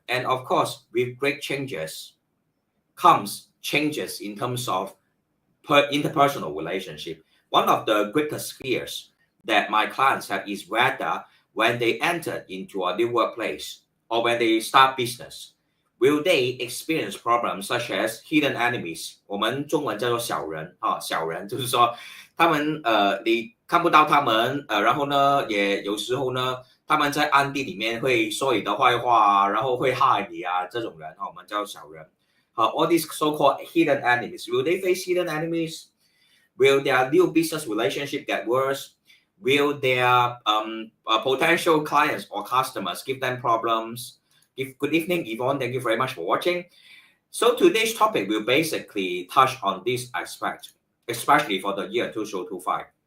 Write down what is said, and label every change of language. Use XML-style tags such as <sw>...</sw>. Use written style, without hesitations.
<en>And of course, with great changes comes changes in terms of interpersonal relationship. One of the greatest fears that my clients have is whether when they enter into a new workplace or when they start business, will they experience problems such as hidden enemies？</en> <zh>我们中文叫做小人啊，小人就是说他们你看不到他们然后呢，也有时候呢，他们在暗地里面会说你的坏话然后会害你啊，这种人我们叫小人。</zh> <en>all these so-called hidden enemies, will they face hidden enemies? Will their new business relationship get worse? Will their potential clients or customers give them problems? Good evening, Yvonne. Thank you very much for watching. So today's topic will basically touch on this aspect, especially for the year 2025.</en>